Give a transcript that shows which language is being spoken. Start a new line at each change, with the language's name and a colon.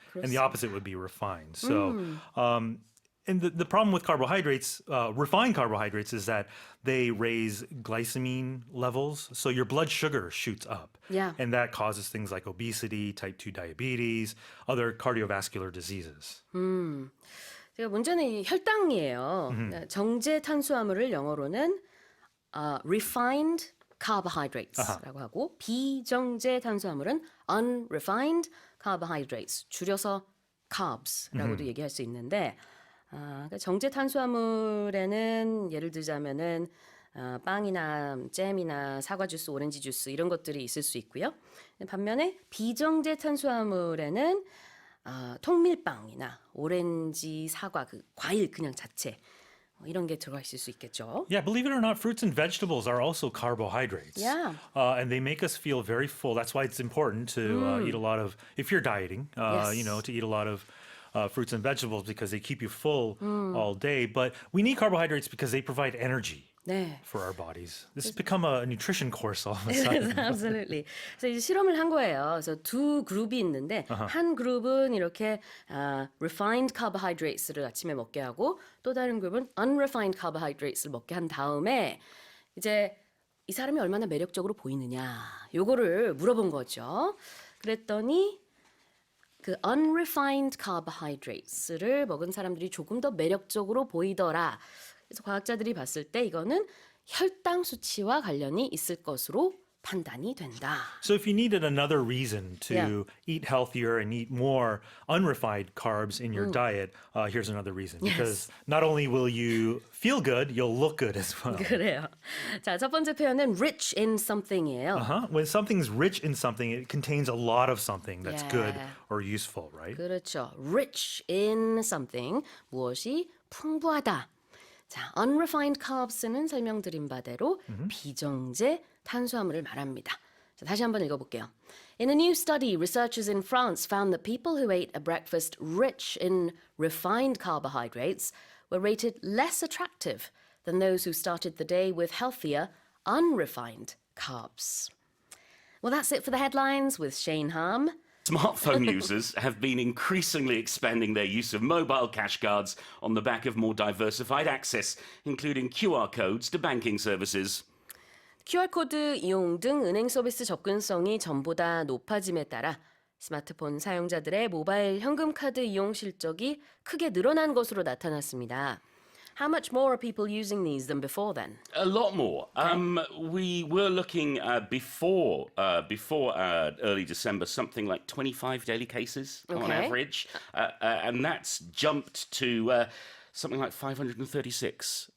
English: And the opposite would be refined. So, and the problem with carbohydrates, refined carbohydrates, is that they raise glycemine levels. So your blood sugar shoots up. Yeah. And that causes things like obesity, type 2 diabetes, other cardiovascular diseases.
Korean: 제가 문제는 이 혈당이에요. 정제 탄수화물을 영어로는 refined carbohydrates라고 하고 비정제 탄수화물은 unrefined carbohydrates, 줄여서 carbs라고도 얘기할 수 있는데 그러니까 정제 탄수화물에는 예를 들자면은 빵이나 잼이나 사과 주스, 오렌지 주스 이런 것들이 있을 수 있고요. 반면에 비정제 탄수화물에는 통밀빵이나 오렌지, 사과, 그 과일 그냥 자체 이런 게 들어가 있을 수 있겠죠.
English: Yeah, believe it or not, fruits and vegetables are also carbohydrates. Yeah. And they make us feel very full. That's why it's important to eat a lot of, if you're dieting, Yes. you know, to eat a lot of fruits and vegetables because they keep you full all day. But we need carbohydrates because they provide energy.
Korean: 네.
English: For our bodies. This has become a nutrition course all of a sudden. Absolutely.
Korean: 그래서 이제 실험을 한 거예요. 그래서 두 그룹이 있는데 한 그룹은 이렇게 refined carbohydrates를 아침에 먹게 하고 또 다른 그룹은 unrefined carbohydrates를 먹게 한 다음에 이제 이 사람이 얼마나 매력적으로 보이느냐 요거를 물어본 거죠. 그랬더니 그 unrefined carbohydrates를 먹은 사람들이 조금 더 매력적으로 보이더라. 그래서 과학자들이 봤을 때 이거는 혈당 수치와 관련이 있을 것으로 판단이 된다.
English: So if you needed another reason to Yeah. eat healthier and eat more unrefined carbs in your diet, here's another reason. Because not only will you feel good, you'll look good as well.
Korean: 그래요. 자, 첫 번째 표현은
English: rich in something
Korean: 이에요.
English: When something's rich in something, it contains a lot of something that's good Yeah. or useful, right?
Korean: 그렇죠.
English: rich in something,
Korean: 무엇이 풍부하다. 자, unrefined carbs는 설명드린 바대로 비정제 탄수화물을 말합니다. 자, 다시 한번 읽어볼게요.
English: In a new study, researchers in France found that people who ate a breakfast rich in refined carbohydrates were rated less attractive than those who started the day with healthier, unrefined carbs. Well, that's it for the headlines with Shane Harm. Smartphone users have been increasingly expanding their use of mobile cash cards on the back of more diversified access, including QR codes to banking services.
Korean: QR코드 이용 등 은행 서비스 접근성이 전보다 높아짐에 따라 스마트폰 사용자들의 모바일 현금카드 이용 실적이 크게 늘어난 것으로 나타났습니다.
English: How much more are people using these than before then? A lot more. We were looking before early December, something like 25 daily cases on average, and that's jumped to something like 536.